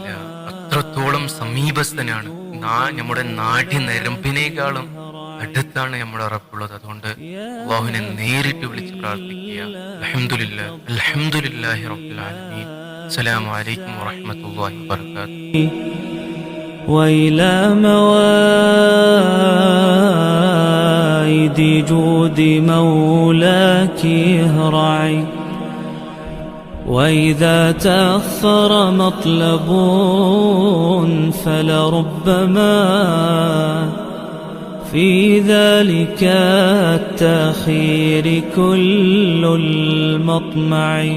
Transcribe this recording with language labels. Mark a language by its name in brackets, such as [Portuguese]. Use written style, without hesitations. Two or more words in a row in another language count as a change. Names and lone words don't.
[Malayalam] അത്രത്തോളം സമീപസ്ഥനാണ്, നമ്മുടെ നാടി നരമ്പിനേക്കാളും അടുത്താണ് നമ്മുടെ റബ്ബുള്ളത്. അതുകൊണ്ട് അല്ലാഹുവിനെ നേരിട്ട് വിളിച്ച് പ്രാർത്ഥിക്കുക. [Arabic] الحمد لله رب العالمين. السلام عليكم ورحمة الله وبركاته. وإلى مواعيد فوائد جود مولاك اهرعي. وإذا تأخر مطلب فلربما في ذلك التأخير كل المطمع.